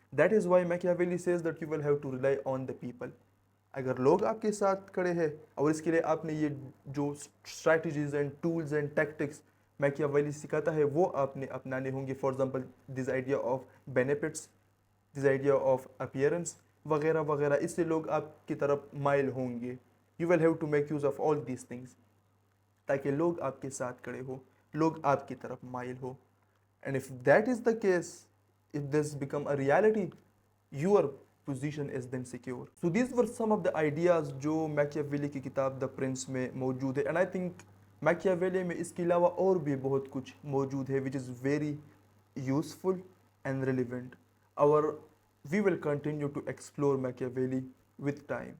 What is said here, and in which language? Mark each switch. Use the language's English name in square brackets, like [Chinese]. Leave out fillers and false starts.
[English] That is why Machiavelli says that you will have to rely on the people. [Hindi] अगर लोग आपके साथ खड़े हैं और इसके लिए आपने ये जो strategies and tools and tactics Machiavelli सिखाता है वो आपने अपनाने होंगे. [English] for example this idea of benefits, this idea of appearance [Hindi] वगैरह वगैरह, इससे लोग आपकी तरफ माइल होंगे. [English] you will have to make use of all these things [Hindi] ताकि लोग आपके साथ खड़े हो, लोग आपकी तरफ माइल हो. [English] And if that is the case, if this become a reality, your position is then secure. So these were some of the ideas [Hindi] जो मैकियावेली की किताब द प्रिंस में मौजूद है. [English] and I think [Hindi] मैकियावेली में इसके अलावा और भी बहुत कुछ मौजूद है [English] Which is very useful and relevant. और we will continue to explore Machiavelli with time.